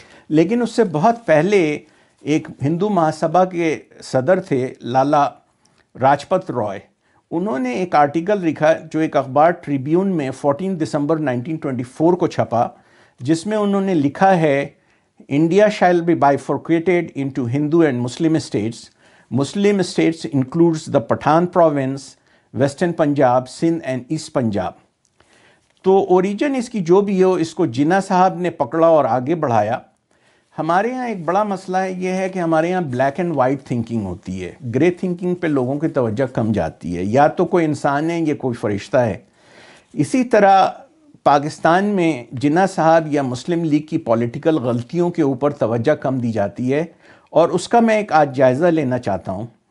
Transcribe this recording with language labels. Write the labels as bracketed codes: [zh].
[ur] لیکن اس سے بہت پہلے ایک ہندو مہاسبھا کے صدر تھے لالا راجپت رائے۔ انہوں نے ایک آرٹیکل لکھا جو ایک اخبار ٹریبیون میں 14 دسمبر 1924 کو چھپا، جس میں انہوں نے لکھا ہے [en] India shall be bifurcated into Hindu and Muslim states. Muslim states includes the Pathan province, Western Punjab, Sindh and East Punjab. [ur] تو اوریجن اس کی جو بھی ہو، اس کو جناح صاحب نے پکڑا اور آگے بڑھایا۔ ہمارے ہاں ایک بڑا مسئلہ یہ ہے کہ ہمارے ہاں بلیک اینڈ وائٹ تھنکنگ ہوتی ہے، گرے تھنکنگ پہ لوگوں کی توجہ کم جاتی ہے، یا تو کوئی انسان ہے یا کوئی فرشتہ ہے۔ اسی طرح پاکستان میں جناح صاحب یا مسلم لیگ کی پولیٹیکل غلطیوں کے اوپر توجہ کم دی جاتی ہے، اور اس کا میں ایک آج جائزہ لینا چاہتا ہوں۔